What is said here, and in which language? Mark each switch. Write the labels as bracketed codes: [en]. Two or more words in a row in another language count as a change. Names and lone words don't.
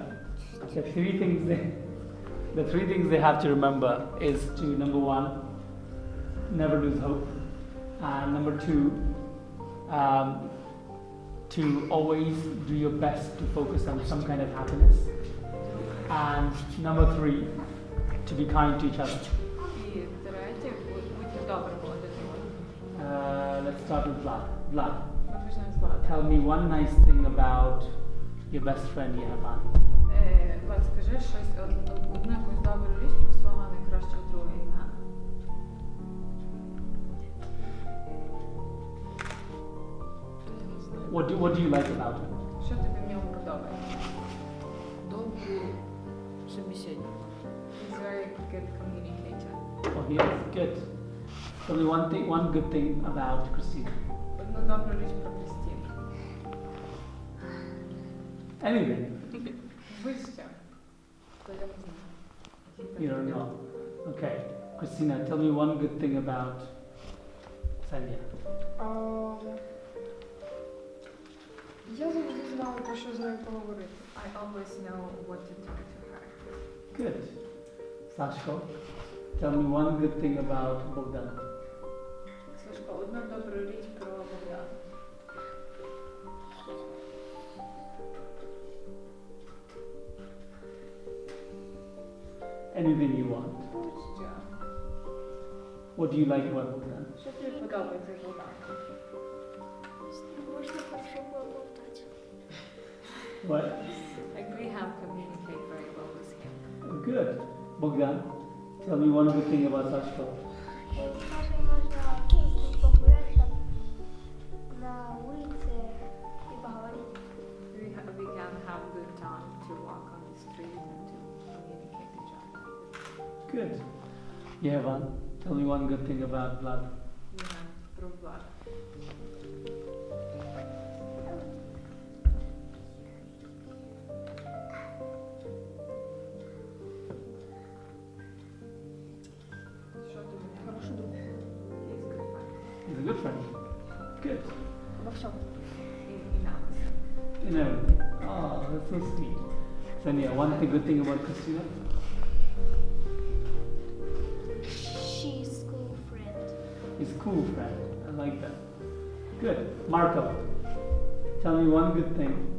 [en] The three things they have to remember is to, number one, never lose hope, and number two, to always do your best to focus on some kind of happiness, and number three, to be kind to each other. [uk] І третє, будьте добрими один до одного. [en] Let's start with Vlad. Vlad, [uk] Ми почнемо з Влада. [en] tell me one nice thing about your best friend Yevan. [uk] Влад, скажи щось, одну якусь добру річ про свого найкращого друга Євгена. [en] What do you like about him? [uk] Що тобі в ньому подобається? [ru] Добрый собеседник. [en] He's very good communicator. Oh, he is good. Tell me one good thing about Christina. [uk] Одну добру річ про Кристину. [en] Anything. [uk] Будь-що. То я не знаю. [en] You don't know. Okay. Christina, tell me one good thing about Senya. [uk] Я завжди знала, про що з нею поговорити. [en] I always know what to talk to her. Good. Sashko, tell me one good thing about Bogdan. [uk] Сашко, одну добру річ про Богдана. [en] Anything you want. [uk] Будь-що. [en] What do you like about Bogdan? [uk] Що тобі подобається в Богдані? [ru] Можно хорошо поболтать. [en] What? Like we have communicate very well with him. Good. Bogdan, tell me one good thing about Sashko. [ru] Даже можно погулять там на улице и поговорить. [en] We can have good time to walk on the street and to communicate each other. Good. Yevan, tell me one good thing about Vlad. Yeah, [uk] про Влада. Що тобі? Хороший друг. [en] He's a good friend. He's a good friend. Good. [ru] Во всем. [en] In us. In everything. Oh, that's so sweet. Sanya, one good thing about Christina? She's school friend. His cool friend. I like that. Good. Marco, tell me one good thing.